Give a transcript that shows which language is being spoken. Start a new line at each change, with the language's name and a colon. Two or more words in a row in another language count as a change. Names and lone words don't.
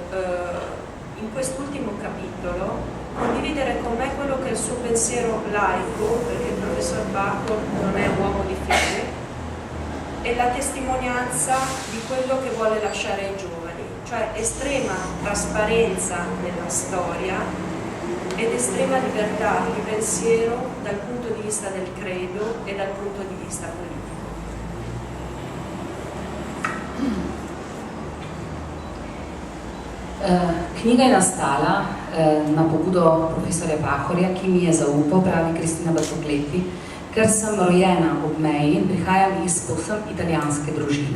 Italian: in quest'ultimo capitolo condividere con me quello che è il suo pensiero laico, perché il professor Pachor non è uomo di fede, e la testimonianza di quello che vuole lasciare ai giovani, cioè estrema trasparenza nella storia ed estrema libertà di pensiero dal punto di vista del credo e dal punto di vista politico.
Slovenian: Knjiga je nastala na pobudo profesorja Pahorja, ki mi je zaupal, pravi Kristina Batokleti, ker sem rojena ob meji in prihajam iz povsem italijanske družine.